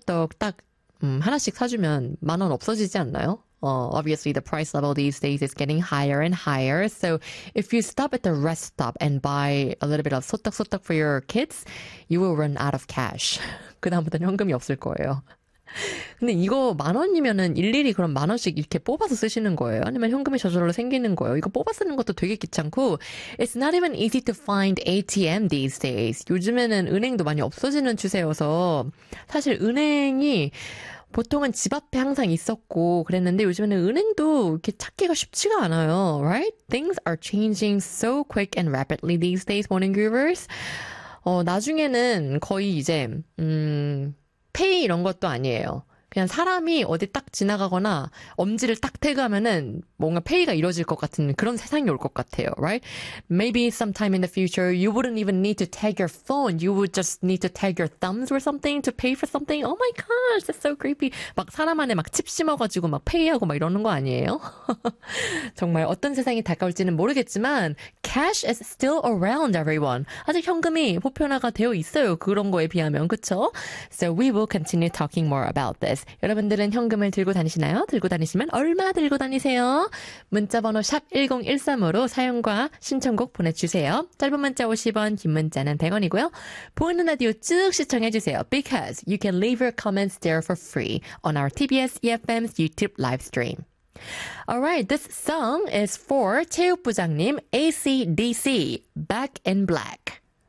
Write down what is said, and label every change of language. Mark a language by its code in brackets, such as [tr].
[ko] 또딱 하나씩 사주면 만원 없어지지 않나요? [en] Obviously, the price level these days is getting higher and higher. So, if you stop at the rest stop and buy a little bit of 소떡소떡 for your kids, you will run out of cash. [ko] 그다음부터는 현금이 없을 거예요. 근데 이거 만 원이면은 일일이 그럼 만 원씩 이렇게 뽑아서 쓰시는 거예요? 아니면 현금이 저절로 생기는 거예요? 이거 뽑아 쓰는 것도 되게 귀찮고, [en] It's not even easy to find ATM these days. [ko] 요즘에는 은행도 많이 없어지는 추세여서, 사실 은행이 보통은 집 앞에 항상 있었고 그랬는데 요즘에는 은행도 이렇게 찾기가 쉽지가 않아요, [en] right? Things are changing so quick and rapidly these days, morning groovers. [ko] 나중에는 거의 이제 페이 이런 것도 아니에요. 그냥 사람이 어디 딱 지나가거나 엄지를 딱 태그하면은 뭔가 페이가 이루어질 것 같은 그런 세상이 올것 같아요, [en] right? Maybe sometime in the future, you wouldn't even need to tag your phone. You would just need to tag your thumbs or something to pay for something. Oh my gosh, that's so creepy. [ko] 막 사람 안에 막칩 심어가지고 막 페이하고 막 이러는 거 아니에요? 정말 어떤 세상이 다가올지는 모르겠지만, [en] cash is still around, everyone. [ko] 아직 현금이 보편화가 되어 있어요. 그런 거에 비하면, 그쵸? [en] So we will continue talking more about this. [ko] 여러분들은 현금을 들고 다니시나요? 들고 다니시면 얼마 들고 다니세요? 문자번호 샵 1013으로 사연과 신청곡 보내주세요. 짧은 문자 50원, 긴 문자는 100원이고요. 보이는 라디오 쭉 시청해주세요. [en] Because you can leave your comments there for free on our TBS EFM's YouTube live stream. Alright, this song is for 체육부장님 ACDC, Back in Black.